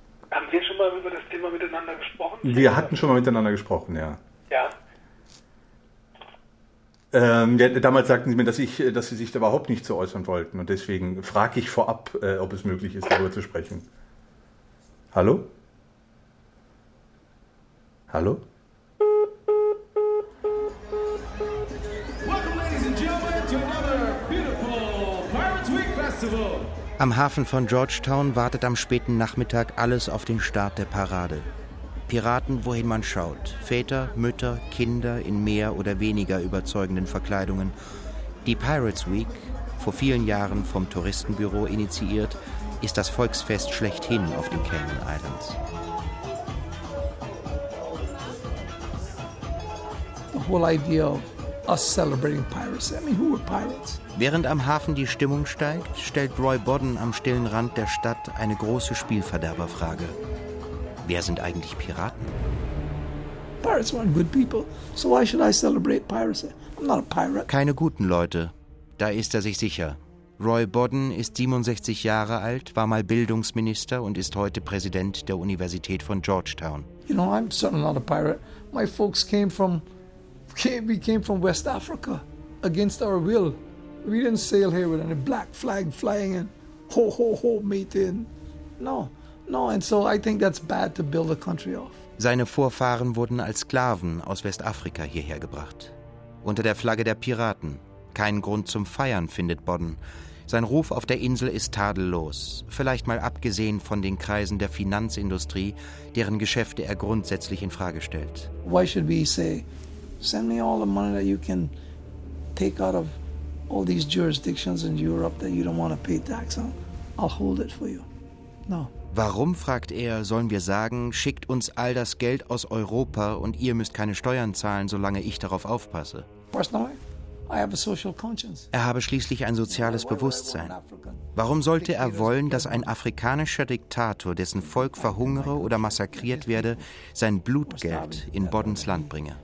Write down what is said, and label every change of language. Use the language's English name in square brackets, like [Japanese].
[German] Haben wir schon mal über das Thema miteinander gesprochen? Wir hatten schon mal miteinander gesprochen, ja. Ja. Damals sagten Sie mir, dass Sie sich da überhaupt nicht zu äußern wollten. Und deswegen frage ich vorab, ob es möglich ist, darüber zu sprechen. Hallo? Hallo? [English] Welcome, ladies and gentlemen, to another beautiful Pirates Week Festival. [German] Am Hafen von Georgetown wartet am späten Nachmittag alles auf den Start der Parade. Piraten, wohin man schaut. Väter, Mütter, Kinder in mehr oder weniger überzeugenden Verkleidungen. Die Pirates Week, vor vielen Jahren vom Touristenbüro initiiert, ist das Volksfest schlechthin auf den Cayman Islands. [English] The whole idea of us celebrating pirates. I mean, who were pirates? [German] Während am Hafen die Stimmung steigt, stellt Roy Bodden am stillen Rand der Stadt eine große Spielverderberfrage. Wer sind eigentlich Piraten? [English] Pirates weren't good people, so why should I celebrate piracy? I'm not a pirate. [German] Keine guten Leute, da ist er sich sicher. Roy Bodden ist 67 Jahre alt, war mal Bildungsminister und ist heute Präsident der Universität von Georgetown. [English] You know, I'm certainly not a pirate. My folks came from West Africa against our will. We didn't sail here with any black flag flying in. Ho ho ho, mate in. No. No, and so I think that's bad to build a country off. [German] Seine Vorfahren wurden als Sklaven aus Westafrika hierher gebracht. Unter der Flagge der Piraten. Kein Grund zum Feiern, findet Bodden. Sein Ruf auf der Insel ist tadellos, vielleicht mal abgesehen von den Kreisen der Finanzindustrie, deren Geschäfte er grundsätzlich in Frage stellt. [English] Why should we say, send me all the money that you can take out of all these jurisdictions in Europe that you don't want to pay tax on? I'll hold it for you. No. [German] Warum, fragt er, sollen wir sagen, schickt uns all das Geld aus Europa und ihr müsst keine Steuern zahlen, solange ich darauf aufpasse? [English] Personally, I have a social conscience. [German] Er habe schließlich ein soziales Bewusstsein. Warum sollte er wollen, dass ein afrikanischer Diktator, dessen Volk verhungere oder massakriert werde, sein Blutgeld in Boddens Land bringe?